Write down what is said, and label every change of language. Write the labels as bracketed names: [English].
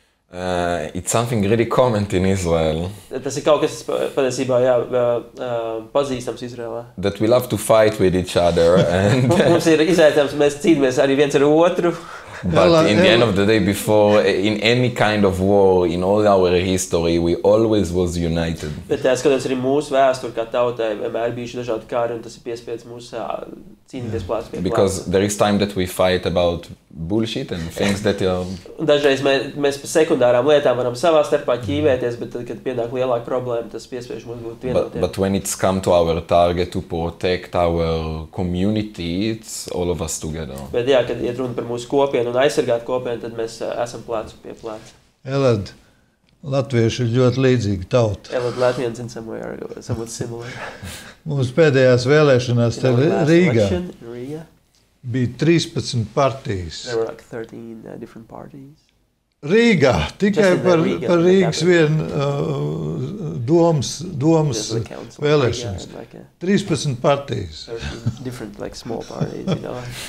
[English] It's something really common in Israel. [Latvian] Tas ir kaut kas patiesībā pazīstams Izrēlā. [English] That we love to fight with each other. [Latvian] Mums ir izaicinājums, mēs cīnāmies arī viens ar otru. [English] But in the end of the day, before, in any kind of war, in all our history, we always was united. [Latvian] Bet skatoties arī mūsu vēsturi kā tautai, vienmēr bijuši dažādi kāri, un tas ir piespiedz mūs cīnīties plāts pie plāts. [English] Because there is time that we fight about bullshit and things that are... [Latvian] Dažreiz mēs par sekundārām lietām varam savā starpā ķīvēties, bet tad, kad pienāk lielāka problēma, tas piespiež mums būt vienotiem. [English] But when it's come to our target to protect our community, it's all of us together. [Latvian] Bet jā, kad iet runa par mūsu kopienu un aizsargāt kopienu, tad mēs esam plācu pie plāca. Elad, latvieši ir ļoti līdzīgi tauta. [English] Elad, Latvians in some way are somewhat similar. [Latvian] Mums pēdējās vēlēšanās te Rīgā bija 13 partijas. [English] There were like 13 different parties. [Latvian] Rīgā, tikai par Rīgas vienu domas vēlēšanas. 13 partijas. [English] 13 different like small parties, you know.